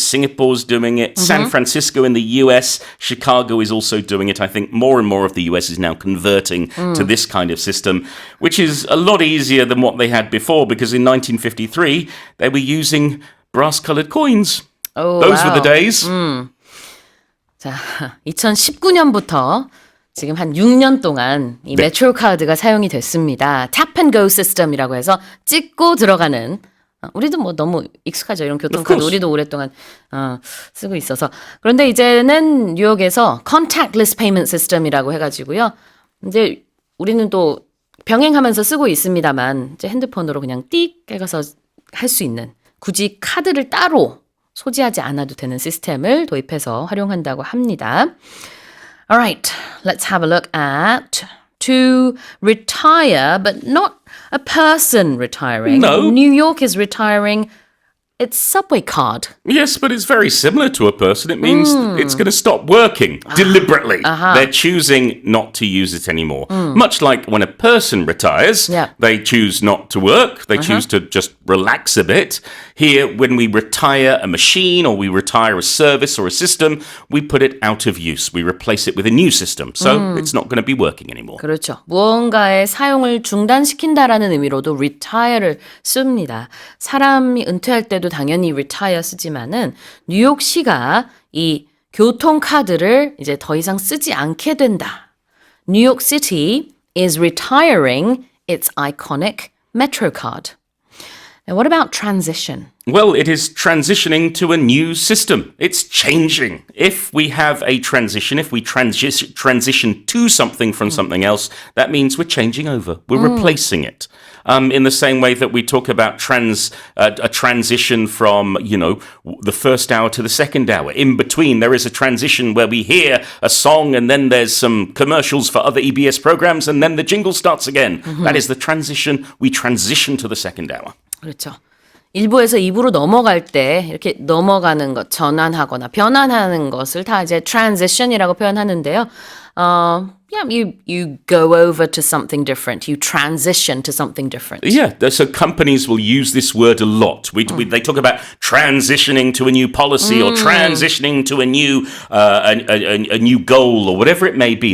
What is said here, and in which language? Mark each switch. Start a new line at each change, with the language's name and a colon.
English: Singapore's doing it. San Francisco in the US. Chicago is also doing it. I think more and more of the US is now converting to this kind of system, which is a lot easier than what they had before. Because in 1953, they were using brass-colored coins. Those were the days.
Korean: 자, 2019년부터 지금 한 6년 동안 이 메트로카드가 사용이 됐습니다. Tap and Go 시스템이라고 해서 찍고 들어가는 우리도 너무 익숙하죠. 이런 교통카드 우리도 오랫동안 쓰고 있어서. 그런데 이제는 뉴욕에서 contactless payment system이라고 해가지고요. 이제 우리는 또 병행하면서 쓰고 있습니다만 이제 핸드폰으로 그냥 띡 해가서 할 수 있는 굳이 카드를 따로 소지하지 않아도 되는 시스템을 도입해서 활용한다고 합니다.
English: Alright, let's have a look at to retire, but not a person retiring. No. New York is retiring its subway card. Yes, but it's very similar to a person. It means it's going to stop working deliberately. They're choosing not to use it anymore. Much like when a person retires, they choose not to work. They choose to just relax a bit. Here, when we retire a machine or we retire a service or a system, we put it out of use. We replace it with a new system. So it's not going to be working anymore.
Korean: 그렇죠. 무언가의 사용을 중단시킨다라는 의미로도 retire를 씁니다. 사람이 은퇴할 때도 당연히 retire 쓰지만은 뉴욕시가 이 교통카드를 이제 더 이상 쓰지 않게 된다.
English: New York City is retiring its iconic MetroCard. Now, what about transition? Well, it is transitioning to a new system. It's changing. If we have a transition, if we transition to something from something else, that means we're changing over. We're replacing it. In the same way that we talk about a transition from, the first hour to the second hour. In between, there is a transition where we hear a song and then there's some commercials for other EBS programs and then the jingle starts again. That is the transition. We transition to the second hour.
Korean: 그렇죠. 1부에서 2부로 넘어갈 때 이렇게 넘어가는 것, 전환하거나 변환하는 것을 다 이제 transition이라고 표현하는데요.
English: you go over to something different. You transition to something different. Yeah, so companies will use this word a lot. They talk about transitioning to a new policy or transitioning to a new goal or whatever it may be.